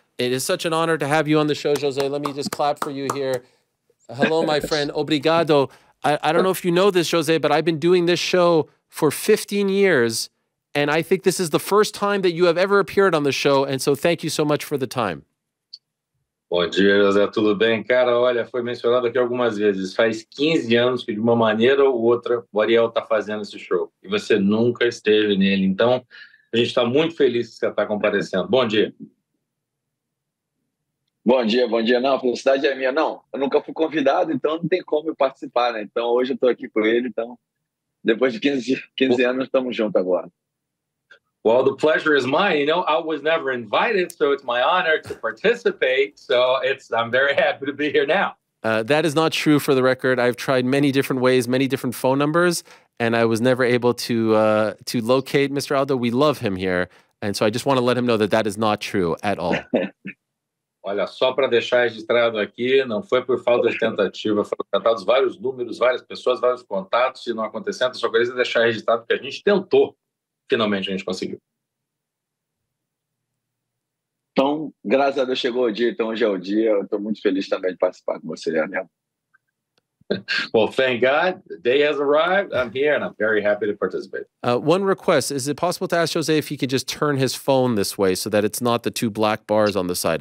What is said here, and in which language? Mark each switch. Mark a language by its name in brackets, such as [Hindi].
[English] It is such an honor to have you on the show, Jose. Let me just clap for you here. Hello, my friend. Obrigado. I don't know if you know this, Jose, but I've been doing this show for 15 years, and I think this is the first time that you have ever appeared on the show, and so thank you so much for the time. [Portuguese] Bom dia, José, tudo bem? Cara, olha, foi mencionado aqui algumas vezes. Faz 15 anos que de uma maneira ou outra o Ariel está fazendo esse show. E você nunca esteve nele. Então, a gente está muito feliz que você está comparecendo. Bom dia. Bom dia, bom dia. Não, a felicidade é minha. Não, eu nunca fui convidado, então não tem como eu participar, né? Então, hoje eu estou aqui com ele. Então, depois de 15 anos, estamos juntos agora. [English] Well, the pleasure is mine. I was never invited, so it's my honor to participate. So I'm very happy to be here now. That is not true, for the record. I've tried many different ways, many different phone numbers, and I was never able to locate Mr. Aldo. We love him here, and so I just want to let him know that that is not true at all. [Portuguese] Olha, só para deixar registrado aqui, não foi por falta de tentativa, foram tratados vários números, várias pessoas, vários contatos, e não aconteceu. Então, só queria deixar registrado porque a gente tentou. Finalmente a gente conseguiu. Então, graças a Deus chegou o dia, então hoje é o dia. Eu estou muito feliz também de participar com você, Daniel. [English] Well, thank God. The day has arrived. I'm here, and I'm very happy to participate. One request. Is it possible to ask Jose if he can just turn his phone this way so that it's not the two black bars on the side?